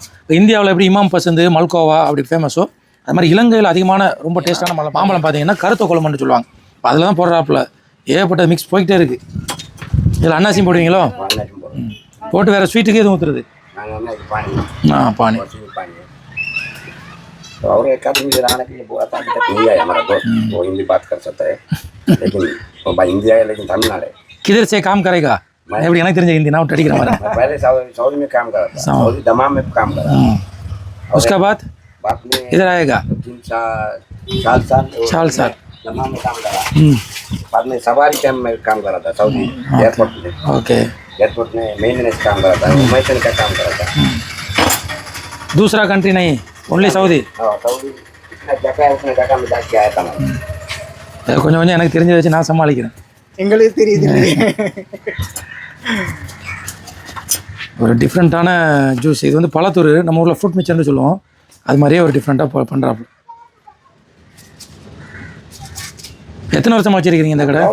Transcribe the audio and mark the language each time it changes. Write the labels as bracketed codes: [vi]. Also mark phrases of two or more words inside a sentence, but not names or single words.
[ta] இப்போ இந்தியாவில் எப்படி இமாம் பசந்து, மல்கோவா அப்படி ஃபேமஸோ, அது மாதிரி இலங்கையில் அதிகமான ரொம்ப டேஸ்ட்டான மாம்பழம் பார்த்தீங்கன்னா கருத்த கொள்மன்னு சொல்லுவாங்க. இப்போ அதில் தான் போடுறாப்புல ஏகப்பட்ட மிக்ஸ் போய்கிட்டே இருக்குது. இதில் அன்னாசியும் போடுவீங்களோ? போட்டு வேறு ஸ்வீட்டுக்கு எதுவும் ஊற்றுறது? பானி. [hi] और एक आदमी रहने के लिए बोला था कि नहीं आया हमारा दोस्त, वो हिंदी बात कर सकता है, लेकिन वो भाई इंडिया है लेकिन तमिलनाडु है. किधर से काम करेगा? मैं [ta] எப்படி எனக்கு தெரிஞ்ச हिंदी ना अडिக்கிற மாதிரி. [hi] पहले सऊदी में काम कर रहा था, सऊदी दमाम में काम कर रहा था. उसके बाद में इधर आएगा 3 साल दमाम में काम कर रहा. बाद में सवारी कैंप में काम कर रहा था सऊदी एयरपोर्ट में. ओके. एयरपोर्ट में मेंटेनेंस काम कर रहा था, मैकेनिक का काम कर रहा था. दूसरा कंट्री नहीं, ओनली सऊदी. सऊदी इतना जगह में जाके आया था मैं. [ta] கொஞ்சம் கொஞ்சம் எனக்கு தெரிஞ்சதை வச்சு நான் சமாளிக்கிறேன். எங்களுக்கு தெரியுது. ஒரு டிஃப்ரெண்ட்டான ஜூஸ். இது வந்து பழத்தூர், நம்ம ஊரில் [en] fruit mixture [ta] சொல்லுவோம். அது மாதிரியே ஒரு டிஃப்ரெண்ட்டாக பண்ணுறாப்பு. எத்தனை வருஷமா வச்சிருக்கீங்க இந்த கடை?